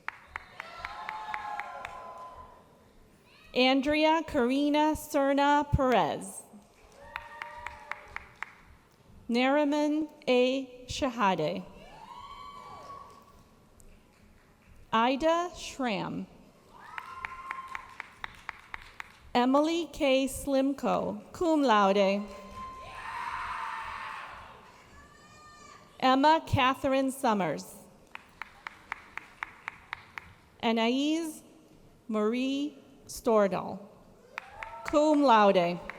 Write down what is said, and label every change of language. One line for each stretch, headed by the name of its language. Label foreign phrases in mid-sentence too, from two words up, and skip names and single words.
English: Andrea Karina Serna Perez. Nariman A. Shahade. Ida Schramm. Emily K. Slimko, cum laude. Emma Catherine Summers. Anais Marie Stordal, cum laude.